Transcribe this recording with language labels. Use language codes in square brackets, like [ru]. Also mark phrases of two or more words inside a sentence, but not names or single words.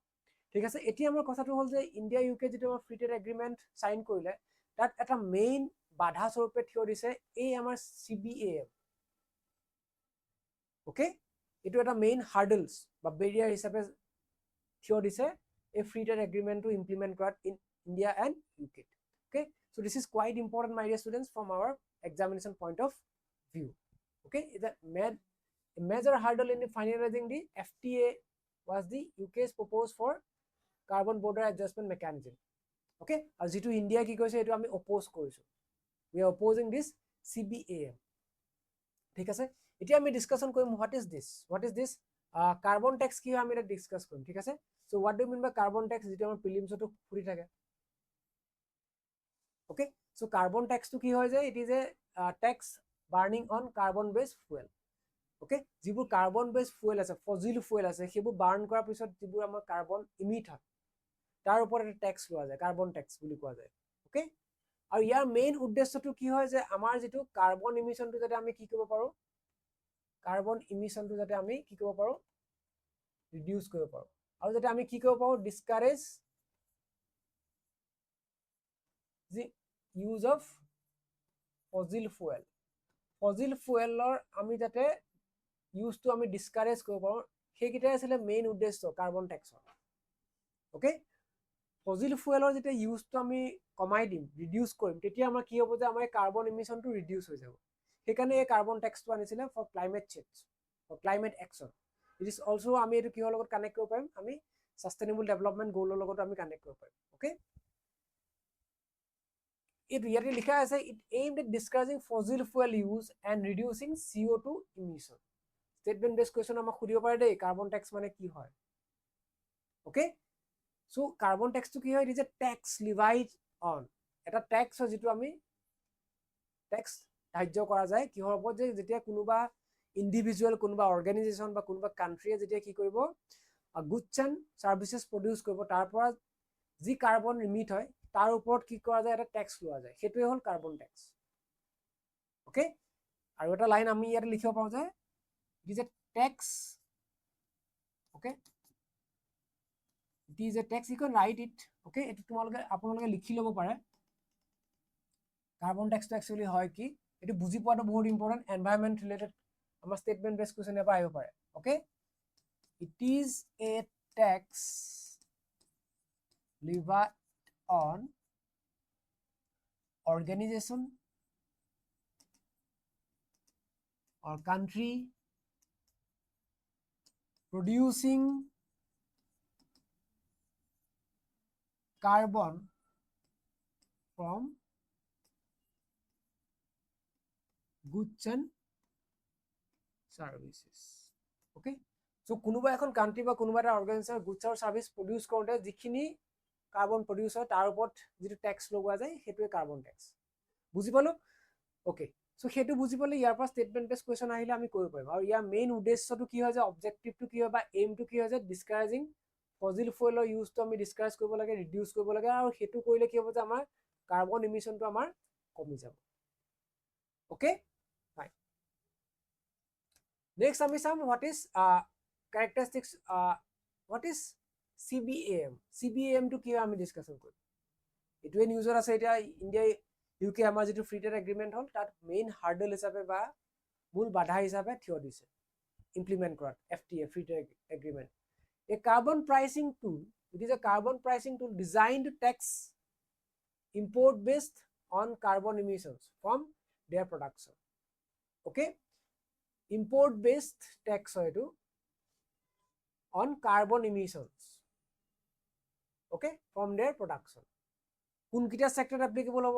[as] ঠিক আছে, এতিয়া আমাৰ কথাটো হ'ল যে ইণ্ডিয়া ইউকে যিটো আমাৰ [en] free trade agreement sign [as] কৰিলে তাত এটা মেইন বাধা স্বৰূপে থিয় দিছে এই আমাৰ CBAM। ওকে, এইটো এটা [en] main hurdles [as] বা বেৰিয়াৰ হিচাপে থিয় দিছে এই [en] free trade agreementটো [as] ইমপ্লিমেন্ট কৰাত [en] in India and UK. ওকে, so this is quite important my dear students from our examination point of view. Okay, the major hurdle in finalizing the FTA was the UK's proposal for carbon border adjustment mechanism. Okay, as to India [as] কি কৈছে এইটো আমি oppose কৰিছোঁ, [en] we are opposing this CBAM. [as] ঠিক আছে, এতিয়া আমি ডিসকাশন কৰিম [en] what is this carbon tax [as] কি হয় আমি এটা ডিসকাস কৰিম। ঠিক আছে, [en] so what do you mean by carbon tax [as] যেটো আমাৰ প্ৰিলিমছটো ফুৰি থাকে। [en] ওকে, so carbon tax to [as] কি হয় যে [en] it is a tax burning on carbon based fuel. [as] ওকে, যিবোৰ [en] carbon base fuel [as] আছে, [en] fossil fuel [as] আছে, সেইবোৰ বাৰ্ন কৰাৰ পিছত যিবোৰ আমাৰ [en] carbon emit [as] হয় তাৰ ওপৰত এটা ট্যাক্স লোৱা যায়, [en] carbon tax [as] বুলি কোৱা যায়। ওকে, আৰু ইয়াৰ মেইন উদ্দেশ্যটো কি হয় যে আমাৰ যেটো [en] carbon emissionটো [as] যাতে আমি কি কৰিব পাৰো, [en] carbon emissionটো [as] যাতে আমি কি কৰিব পাৰো, ৰিডিউস কৰিব পাৰো, আৰু যাতে আমি কি কৰিব পাৰো, [en] discourage the use of fossil fuel, fossil fuel [as] ৰ আমি যাতে ইউজটো আমি ডিসকারেজ কৰিব পাৰো, সেইকেইটাই আছিল মেইন উদ্দেশ্য [en] carbon taxৰ। [as] ওকে, [en] fossil fuelৰ [as] যেতিয়া ইউজটো আমি কমাই দিম, ৰিডিউস কৰিম, তেতিয়া আমাৰ কি হ'ব যে আমাৰ [en] carbon emissionটো [as] ৰিডিউস হৈ যাব। সেইকাৰণে এই [en] carbon taxটো [as] আনিছিলে [en] for climate change, for climate action. it is also [as] আমি এইটো কিহৰ লগত কানেক্ট কৰিব পাৰিম, আমি [en] sustainable development goalৰ [as] লগত আমি কানেক্ট কৰিব পাৰিম। [en] ওকে, [as] ইয়াতে লিখা আছে [en] it aimed at discouraging fossil fuel use and reducing CO2 emission. statement base question [as] আমাক খুদিব পাৰে দেই, [en] carbon tax [as] মানে কি হয়। ওকে, [en] so carbon taxটো [as] কি হয়, [en] it is a tax levied on, [as] এটা ট্যাক্স হয় যেটো আমি ট্যাক্স ধাৰ্য কৰা যায় কিহৰ ওপৰত, যে যেতিয়া কোনোবা ইন্ডিভিজুৱেল, কোনোবা অৰ্গানাইজেশ্যন বা কোনোবা কান্ট্ৰিয়ে যেতিয়া কি কৰিব, [en] goods and services produce [as] কৰিব, তাৰ পৰা যি [en] carbon emit [as] হয় তাৰ ওপৰত কি কৰা যায়, এটা ট্যাক্স লোৱা যায়, সেইটোৱে হ'ল [en] carbon tax. [as] ওকে, আৰু এটা লাইন আমি ইয়াতে লিখিব পাৰো যে [en] it is a tax. Okay, it is a tax, you can write it. [as] Okay, এটো তোমালোকে আপোনালোকে লিখি লব পাৰে [en] carbon taxটো [as] একচুয়ালি হয় কি, এটো বুজি পোৱাটো বহুত ইম্পৰ্টেন্ট, [en] environment related [as] আমাৰ [en] statement base question [as] এবাৰ আহিব পাৰে। [en] ওকে, it is a tax levied on organization or country producing carbon from goods and services. Okay, so [as] কোনোবা এখন কান্ট্ৰি বা কোনোবা এটা অৰ্গানাইজেশ্যন গুডছ আৰু [en] service produce [as] কৰোতে যিখিনি [en] carbon produce [as] হয় তাৰ ওপৰত যেটো ট্যাক্স লগোৱা যায় সেইটোৱে [en] carbon tax. [as] বুজি পালো? [en] okay, so [as] সেইটো বুজি পালে ইয়াৰ পৰা [en] statement base question [as] আহিলে আমি কৰিব পাৰিম আৰু ইয়াৰ মেইন উদ্দেশ্যটো কি হয় যে অবজেক্টিভটো কি হয় বা এইমটো কি হয় যে [en] discouraging fossil fuelৰ useটো [as] আমি ডিসকাৰেজ কৰিব লাগে ৰিডিউস কৰিব লাগে আৰু সেইটো কৰিলে কি হ'ব যে আমাৰ [en] carbon emissionটো [as] আমাৰ কমি যাব [en] okay fine next [as] আমি চাম [en] what is characteristics what is CBAM [as] টো কি হয় আমি ডিসকাশন কৰিম এটোৱে নিউজৰ আছে এতিয়া ইন্ডিয়া ইউকে আমাৰ যেটো [en] free trade agreement [as] হল তাত [en] main hurdle [as] হিচাপে বা মূল বাধা হিচাপে থিয় দিছে ইমপ্লিমেন্ট কৰাত [en] FTA free trade agreement a carbon pricing tool it is a carbon pricing tool designed to tax import based on carbon emissions from their production okay import based tax hoy on carbon emissions okay from their production [as] কোন কেইটা [en] sector applicable hobo